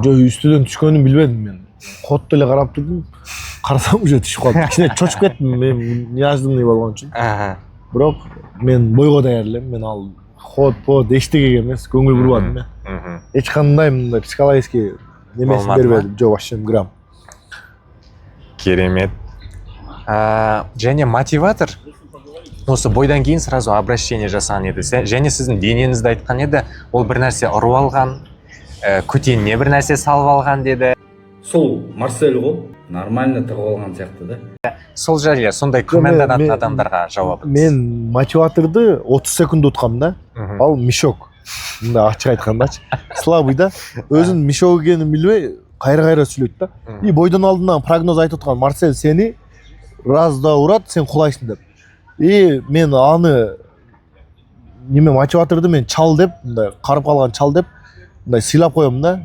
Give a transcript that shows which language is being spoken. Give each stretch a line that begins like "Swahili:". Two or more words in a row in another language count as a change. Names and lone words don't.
Kyrgyz: Жок, үстүдөн түшкөнүн билбедим мен. Кодду эле карап турдум. Карасам уже түшүп калды. Кичине чочуп кеттим, мен неожиданный болгон үчүн. Бирок мен бойго даяр элем, мен ал под эчтегеге эмес, көңүл бурбадым мен. Эч кандай мындай психологический немесин бербедим, жок,
Russian: вообще грамм.
Kazakh: Керемет. Және мотиватор осы бойдан кейін
Russian: сразу обращение
Kazakh: жасаған еді. Және сіздің денеңізді айтқан еді, ол бір нәрсе ұрып алған, көтеніне бір нәрсе салып алған деді. Сол Марсель ғой, нормально тығып алған сияқты да. Сол жайлы сондай күмәнданатын адамдарға жауап.
Kyrgyz: Мен мотиваторды 30 секунд уткам да. Ал мешок. Мындай ачык айткандачы. Слабый да. Өзүнүн мешок экенин билбей, кайра сүйлөйт да. И бойдон алдынан прогноз айтып аткан, Марсель сени раз да урат, сен кулайсың деп. И мен аны неме мотиваторду мен чал деп, мындай карып калган чал деп, мындай сыйлап коем да.